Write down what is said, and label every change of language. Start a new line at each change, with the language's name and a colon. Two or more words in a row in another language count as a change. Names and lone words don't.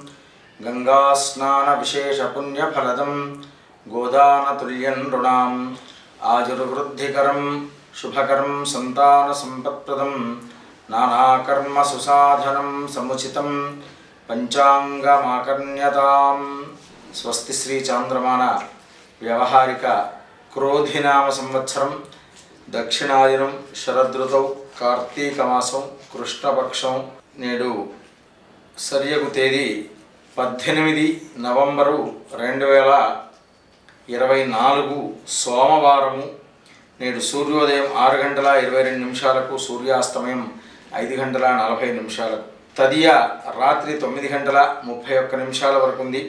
Sanskrit: गंगास्नानविशेषपुण्यफलदं गोदानतुल्यं नृणाम् आजुर्वृद्धिकरं शुभकरं सन्तानसम्पत्प्रदं नानाकर्मसुसाधनं समुचितं पंचांगमाकर्ण्यतां। स्वस्ति श्री चांद्रमान व्यवहारिक क्रोधिनाम संवत्सरं दक्षिणायनं शरदृतौ कार्तीक मासं कृष्णपक्षं
Telugu: నేడు సరియగు తేదీ 18 నవంబరు 2024 సోమవారము. నేడు సూర్యోదయం 6:22 సూర్యాస్తమయం 5:40 తదియ రాత్రి 9:31 వరకు ఉంది.